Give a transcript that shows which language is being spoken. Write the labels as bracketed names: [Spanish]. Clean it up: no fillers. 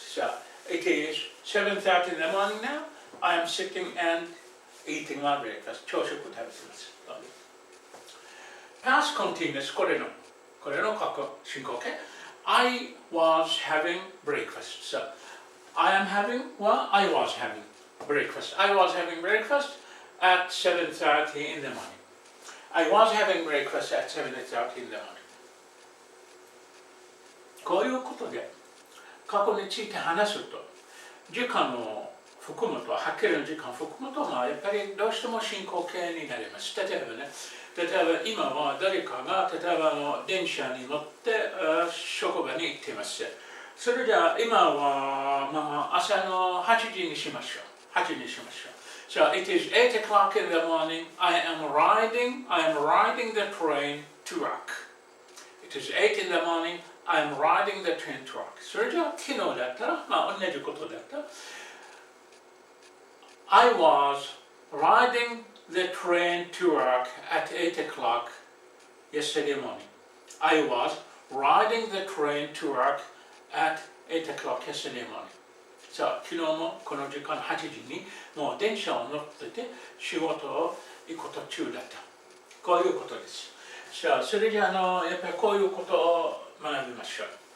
[English] So it is 7:30 in the morning now. I am sitting and eating my breakfast. [Japanese] 朝食食べてます。 Past continuous これの過去進行形。 [English] I was having breakfast. So I was having breakfast. I was having breakfast at 7:30 in the morning. I was having breakfast at 7:30 in the morning. [Japanese] こういうことで過去について話すと時間を含むと、はっきりの時間を含むと、やっぱりどうしても進行形になります。例えば今は誰かが電車に乗って職場に行っています。それじゃあ今は朝の8時にしましょう。 [English] So it is 8 o'clock in the morning. I am riding the train to work. It is 8 in the morning. I am riding the train to work. [Japanese] それじゃあ昨日だったら同じことだった。 [English] I was riding the train to work at 8 o'clock yesterday morning. I was riding the train to work at 8 o'clock yesterday morning. [Japanese] さあ、昨日もこの時間8時にもう電車を乗ってて仕事を行く途中だった。こういうことです。さあ、それじゃやっぱりこういうことを学びましょう。